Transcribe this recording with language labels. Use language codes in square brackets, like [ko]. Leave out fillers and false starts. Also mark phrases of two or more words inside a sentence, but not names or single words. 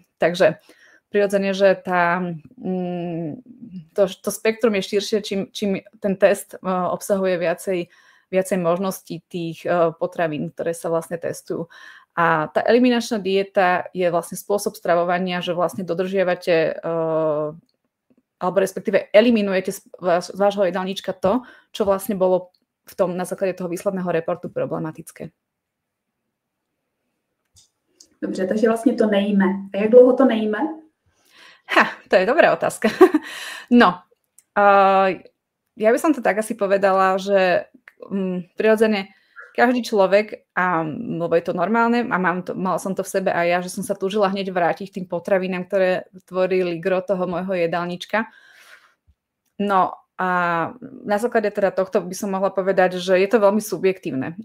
[sk] Takže prirodzene, že to spektrum je širšie, čím ten test obsahuje viacej možností tých potravín, ktoré sa vlastne testujú. A tá eliminačná dieta je vlastne spôsob stravovania, že vlastne dodržiavate alebo respektíve eliminujete z vášho jedálnička to, čo vlastne bolo na základe toho výsledného reportu problematické. [cs] Dobře, takže vlastně to nejíme. A jak dlouho to nejíme? [sk] To je dobrá otázka. No, ja by som to tak asi povedala, že prirodzene každý človek, lebo je to normálne a mala som to v sebe aj ja, že som sa túžila hneď vrátiť k tým potravinám, ktoré tvorili gro toho môjho jedálnička. No a na základe teda tohto by som mohla povedať, že je to veľmi subjektívne.